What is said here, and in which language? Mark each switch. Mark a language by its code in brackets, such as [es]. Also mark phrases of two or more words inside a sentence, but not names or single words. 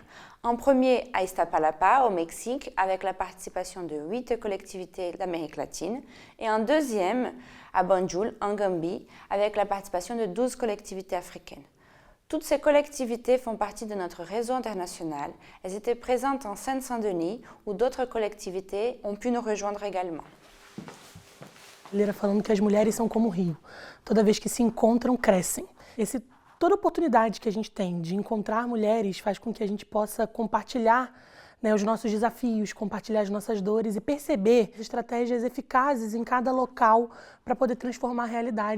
[fr] Un premier à Iztapalapa, au Mexique, avec la participation de 8 collectivités d'Amérique latine, et un deuxième à Banjul, en Gambie, avec la participation de 12 collectivités africaines. Toutes ces collectivités font partie de notre réseau international. Elles étaient présentes en Seine-Saint-Denis, où d'autres collectivités ont pu nous rejoindre également. [pt] Lira falando que as mulheres são como o rio. Toda vez que se encontram, crescem. Toda oportunidade que a gente tem de encontrar mulheres faz com que a gente possa compartilhar, né, os nossos desafios, compartilhar as nossas dores e perceber estratégias eficazes em cada local para poder transformar a realidade.